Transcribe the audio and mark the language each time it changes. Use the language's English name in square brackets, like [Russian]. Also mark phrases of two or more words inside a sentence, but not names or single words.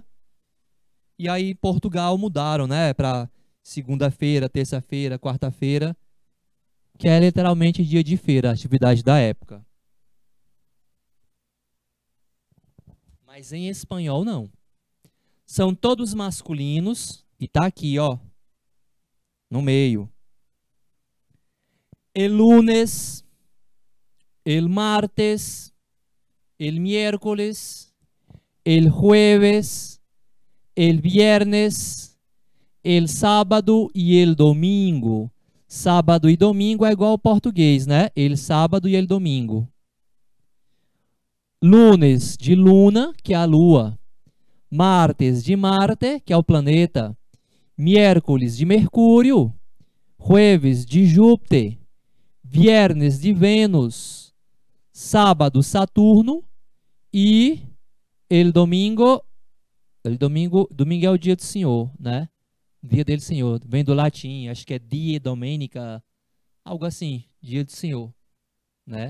[Portuguese] E aí, em Portugal, mudaram, né, para segunda-feira, terça-feira, quarta-feira, que é literalmente dia de feira, a atividade da época. Mas em espanhol, não. São todos masculinos, e tá aqui, ó, no meio. [Spanish] El lunes, el martes, el miércoles, el jueves, el viernes, el sábado e el domingo. [Portuguese] Sábado e domingo é igual ao português, né? [Spanish] El sábado e el domingo. Lunes, de luna, [Portuguese] que é a lua. Martes, de Marte, que é o planeta. Miércoles, de Mercúrio. Jueves, de Júpiter. Viernes, de Vênus. Sábado, Saturno. [Spanish] E el domingo... [Portuguese] Domingo é o dia do Senhor, né? Dia dele Senhor. Vem do latim, acho que é [Latin] die domenica, [Portuguese] algo assim, dia do Senhor, né?